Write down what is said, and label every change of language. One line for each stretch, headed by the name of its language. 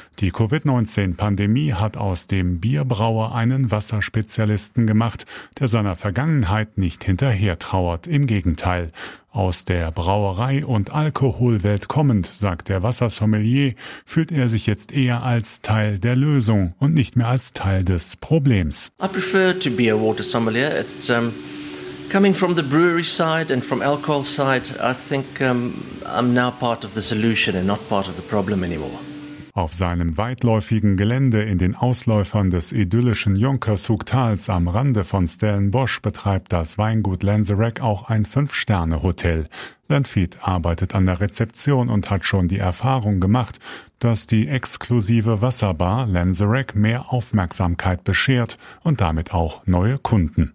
German: Die Covid-19-Pandemie hat aus dem Bierbrauer einen Wasserspezialisten gemacht, der seiner Vergangenheit nicht hinterher trauert. Im Gegenteil. Aus der Brauerei- und Alkoholwelt kommend, sagt der Wassersommelier, fühlt er sich jetzt eher als Teil der Lösung und nicht mehr als Teil des Problems.
English: I prefer to be a water sommelier. Coming from the brewery side and from alcohol side, I think I'm now part of the solution and not part of the problem anymore.
German: Auf seinem weitläufigen Gelände in den Ausläufern des idyllischen Jonkershoektals am Rande von Stellenbosch betreibt das Weingut Lanzerac auch ein Fünf-Sterne-Hotel. Lanfit arbeitet an der Rezeption und hat schon die Erfahrung gemacht, dass die exklusive Wasserbar Lanzerac mehr Aufmerksamkeit beschert und damit auch neue Kunden.